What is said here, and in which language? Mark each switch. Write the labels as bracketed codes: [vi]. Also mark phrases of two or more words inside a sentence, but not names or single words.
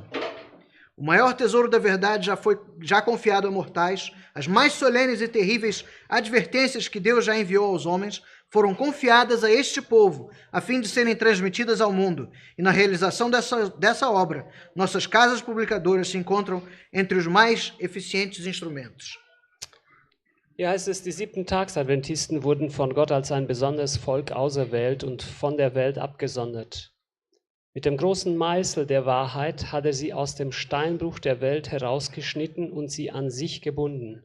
[pt] O maior tesouro da verdade já confiado a mortais, as mais solenes e terríveis advertências que Deus já enviou aos homens foram confiadas a este povo, a fim de serem transmitidas ao mundo. E na realização dessa obra, nossas casas publicadoras se encontram entre os mais eficientes instrumentos. [de] Hier heißt es, die 7-Tags-Adventisten wurden von Gott als ein besonderes Volk auserwählt und von der Welt abgesondert. Mit dem großen Meißel der Wahrheit hat er sie aus dem Steinbruch der Welt herausgeschnitten und sie an sich gebunden.